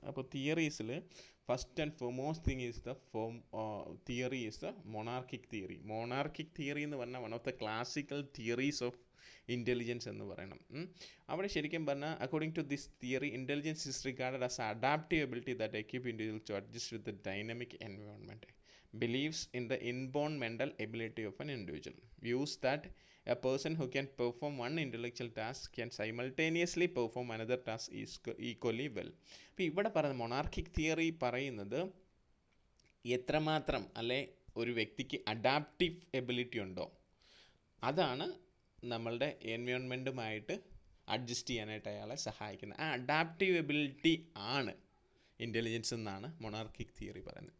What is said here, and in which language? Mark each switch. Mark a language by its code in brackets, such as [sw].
[en] അപ്പോൾ തിയറീസിൽ first and foremost thing is the theory is the monarchic theory. Monarchic theory എന്ന് പറഞ്ഞാൽ one of the classical theories of intelligence എന്ന് പറയണം. [ml] അവിടെ ശരിക്കും പറഞ്ഞാൽ [en] According to this theory, intelligence is regarded as adaptive ability that equip individual to adjust with the dynamic environment. believes in the inborn mental ability of an individual. Views that a person who can perform one intellectual task can simultaneously perform another task equally well. [ml] അപ്പോൾ ഇവിടെ പറയുന്നത് മൊണാർക്കിക് theory പറയുന്നത് എത്രമാത്രം അല്ലെ ഒരു വ്യക്തിക്ക് adaptive ability ഉണ്ടോ, അതാണ് നമ്മളുടെ എൻവയോൺമെൻറ്റുമായിട്ട് അഡ്ജസ്റ്റ് ചെയ്യാനായിട്ട് അയാളെ സഹായിക്കുന്നത്. ആ അഡാപ്റ്റീവ് എബിലിറ്റി ആണ് ഇൻ്റലിജൻസ് എന്നാണ് മൊണാർക്കിക് തിയറി പറയുന്നത്.